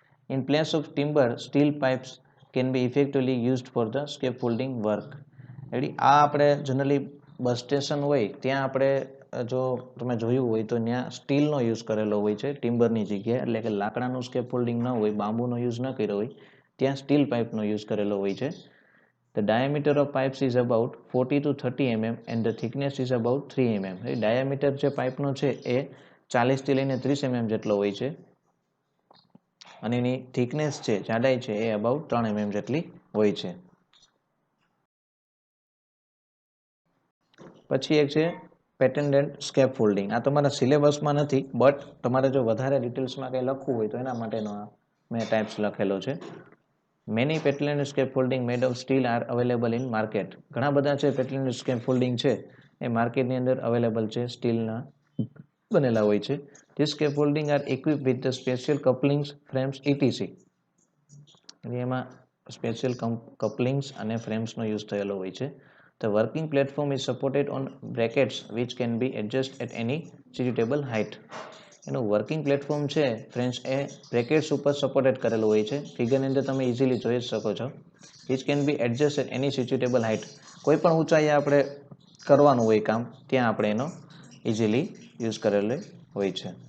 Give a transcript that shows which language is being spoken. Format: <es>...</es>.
<en>In place of timber, steel pipes can be effectively used for the scaffolding work.</en> <gu>એટલે આ આપણે generally bus station હોય ત્યાં આપણે જો તમે જોયું હોય તો ત્યાં સ્ટીલનો યુઝ કરેલો હોય છે ટિમ્બરની જગ્યાએ. એટલે કે લાકડાનું સ્કેફોલ્ડિંગ ન હોય, બાંબુનો યુઝ ન કર્યો હોય, ત્યાં સ્ટીલ પાઇપનો યુઝ કરેલો હોય છે.</gu> <en>The diameter of pipes is about 40 to 30 mm and the thickness is about 3 mm.</en> <gu>Diameter જે પાઇપનો છે એ 40 થી લઈને 30 mm જેટલો હોય છે અને એની થિકનેસ છે, જાડાઈ છે એ અબાઉટ 3 mm જેટલી હોય છે. પછી એક છે પેટેન્ટેડ સ્કેફોલ્ડિંગ. આ તમારા સિલેબસમાં નથી બટ તમારે જો વધારે ડિટેલ્સમાં કંઈ લખવું હોય તો એના માટેનો મેં ટાઈપ્સ લખેલો છે.</gu> <en>Many patented scaffolding made of steel are available in market.</en> <gu>ઘણા બધા છે પેટેન્ટેડ સ્કેફોલ્ડિંગ છે એ માર્કેટની અંદર અવેલેબલ છે, સ્ટીલના બનેલા હોય છે.</gu> <en>This scaffolding are equipped with the special couplings, frames, etc.</en> <gu>એમાં સ્પેશિયલ કપલિંગ્સ અને ફ્રેમ્સનો યુઝ થયેલો હોય છે.</gu> <en>The working platform is supported on brackets which can be adjusted at any suitable height.</en> <gu>એનું વર્કિંગ પ્લેટફોર્મ છે ફ્રેન્ડ્સ એ બ્રેકેટ્સ ઉપર supported કરેલું હોય છે. ફિગરની અંદર તમે ઇઝીલી જોઈ શકો છો.</gu> <en>Which can be adjust at any suitable height.</en> <gu>કોઈ પણ ઊંચાઈએ આપણે કરવાનું હોય કામ ત્યાં આપણે એનો ઇઝીલી યુઝ કરેલો હોય છે.</gu>